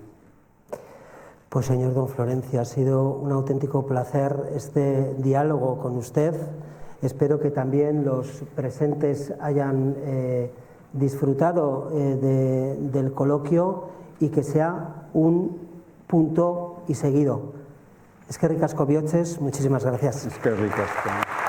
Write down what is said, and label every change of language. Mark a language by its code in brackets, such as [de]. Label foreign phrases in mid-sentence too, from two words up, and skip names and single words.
[es] Pues señor don Florencio, ha sido un auténtico placer este diálogo con usted. Espero que también los presentes hayan disfrutado del coloquio y que sea un punto y seguido. [eu] Eskerrik asko bihotxez, [es] muchísimas gracias. [eu] Eskerrik asko.